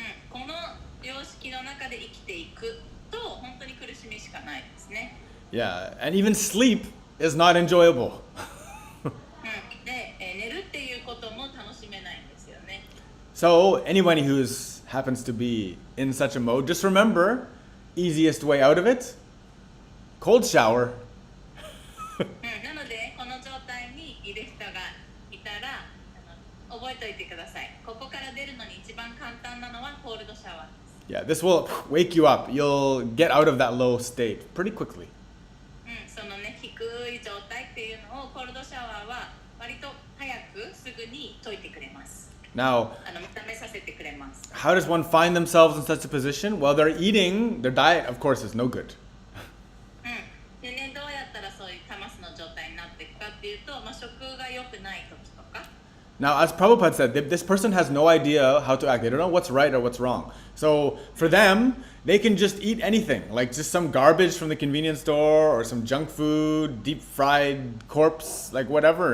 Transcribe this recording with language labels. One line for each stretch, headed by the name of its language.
Japanese: この様式の中で生きていくと本当に苦しみしかないですね。
English: Yeah, and even sleep is not enjoyable.
Japanese: で、寝るっていうことも楽しめないんですよね。
English: So anyone who happens to be in such a mode, just remember, easiest way out of it, cold shower.
Japanese: なのでこの状態にいる人がいたら覚えておいてください。ここから出るのに一番簡単なのはコールドシャワーです。
English: Yeah, this will wake you up. You'll get out of that low state pretty quickly.
Japanese: そのね、低い状態っていうのをコールドシャワーは割と早くすぐに解いてくれます。
English: Now,
Japanese: 認めさせてくれます。
English: how does one find themselves in such a position? Well, they're eating, their diet, of course, is no good.
Japanese: でね、どうやったらそういうタマスの状態になっていくかっていうと、食が良くない時とか。
English: Now, as Prabhupada said, this person has no idea how to act. They don't know what's right or what's wrong. So, for them, they can just eat anything, like just some garbage from the convenience store or some junk food, deep fried corpse, like whatever.